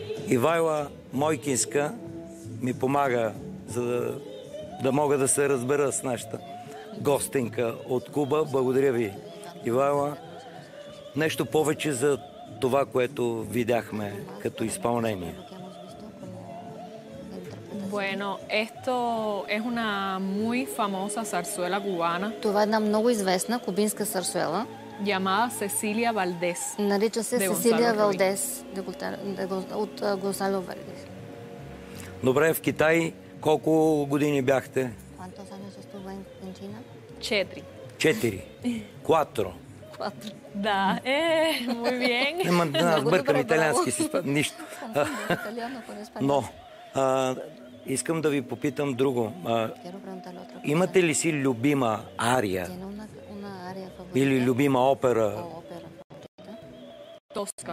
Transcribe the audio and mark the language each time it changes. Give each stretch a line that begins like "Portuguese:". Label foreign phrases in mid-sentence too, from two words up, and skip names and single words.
Bulgarian: Ивайла Мойкинска ми помага, за да мога да се разбера с нашата гостенка от Куба. Благодаря ви, Ивайла. Нещо повече за това, което видяхме като изпълнение.
Spanish: Bueno, esto es una muy famosa zarzuela cubana.
Bulgarian: Това е една много известна кубинска зарсуела.
Spanish: Llamada Cecilia Valdés.
Bulgarian: Нарича се Сесилия Валдес от Гонсало Валдес. Добре, в Китай колко години бяхте?
Spanish: ¿Cuántos años estuvo en China?
Bulgarian: 4. 4. 4. 4. Да,
Spanish: muy bien.
Bulgarian: Нема, бъркам италиански си спад. Нищо. Но, искам да ви попитам друго. Имате ли си любима ария? Или любима опера? Тоска.